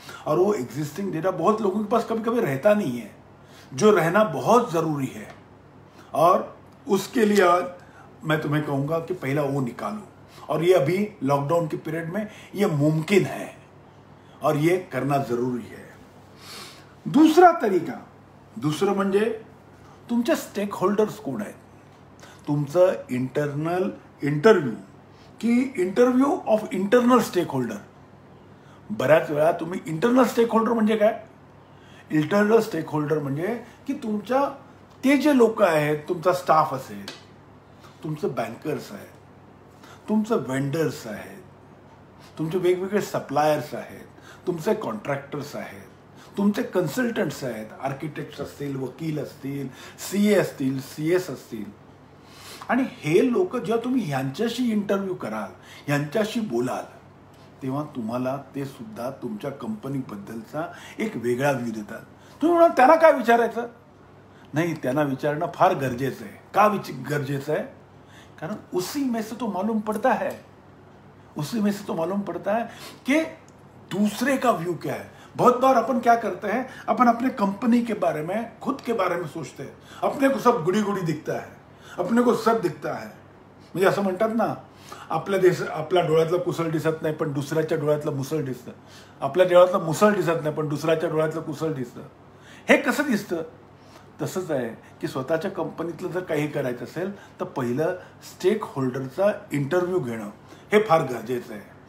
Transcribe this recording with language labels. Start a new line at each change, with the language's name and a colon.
Hindi: और वो existing data बहुत लोगों के पास कभी कभी रहता नहीं है, जो रहना बहुत जरूरी है. और उसके लिए आज मैं तुम्हें कहूंगा कि पहला वो निकालो. और ये अभी लॉकडाउन के पीरियड में ये मुमकिन है और ये करना जरूरी है. दूसरा तरीका,
Marathi: दुसरं म्हणजे तुमचे स्टेक होल्डर्स कोण आहेत. तुमचं इंटरनल इंटरव्ह्यू की
English: Interview of internal stake holder.
Marathi: बऱ्याच वेळा तुम्ही इंटरनल स्टेक होल्डर म्हणजे काय, इंटरनल स्टेक होल्डर म्हणजे की तुमच्या ते जे लोक आहेत, तुमचा स्टाफ असेल, तुमचं बँकर्स आहेत, तुमचं वेंडर्स आहेत, तुमचे वेगवेगळे सप्लायर्स आहेत, तुमचे कॉन्ट्रॅक्टर्स आहेत, तुमचे कन्सल्टंट्स आहेत, आर्किटेक्ट्स असतील, वकील असतील, सीए असतील, सीएस असतील. आणि हे लोक जेव्हा तुम्ही यांच्याशी इंटरव्ह्यू कराल, यांच्याशी बोलाल, तेव्हा तुम्हाला ते सुद्धा तुमच्या कंपनीबद्दलचा एक वेगळा व्ह्यू देतात. तुम्ही म्हणाल त्यांना काय विचारायचं, नहीं त्यांना विचारना फार गरजेचं आहे. का गरजेचं आहे, कारण
Hindi: उसी में से तो मालूम पड़ता है, उसी में से तो मालूम पड़ता है कि दूसरे का व्यू क्या है. बहुत बार अपन क्या करते हैं, अपन अपने कंपनी के बारे में, खुद के बारे में सोचते हैं, अपने को सब गुड़ी गुड़ी दिखता है, अपने को सब दिखता है.
Marathi: म्हणजे असं म्हणतात ना, आपल्या डोळ्यातलं कुसळ दिसत नाही पण दुसऱ्याच्या डोळ्यातलं मुसळ दिसतं. आपल्या डोळ्यातलं मुसळ दिसत नाही पण दुसऱ्याच्या डोळ्यातलं कुसळ दिसतं. हे कसं दिसतं? तसंच आहे की स्वतःच्या कंपनीतलं जर काही करायचं असेल तर पहिलं स्टेक होल्डरचा इंटरव्ह्यू घेणं हे फार गरजेचं आहे.